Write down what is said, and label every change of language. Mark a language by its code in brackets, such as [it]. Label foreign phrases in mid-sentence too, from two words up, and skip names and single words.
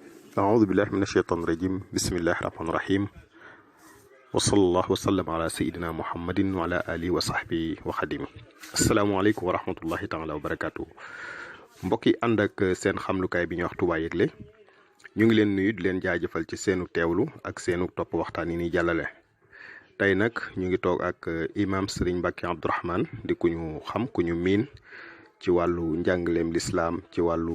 [ar] أعوذ بالله من الشيطان الرجيم بسم الله الرحمن الرحيم وصلى الله وسلم على سيدنا محمد وعلى آله وصحبه وخدمه السلام عليكم ورحمة الله تعالى وبركاته [wo] mbokki ànd ak seen xamlukaay bi ñuy wax Touba Yegle ñu ngi leen nuyu di leen jaajëfal ci seenu teewlu ak seenu topp waxtaan yi ni jàllale tey nag ñu ngi toog ak imam Serigne Mbacké Abdourahmane di ku ñu xam ku ñu miin ci wàllu njàngaleem lislaam ci wàllu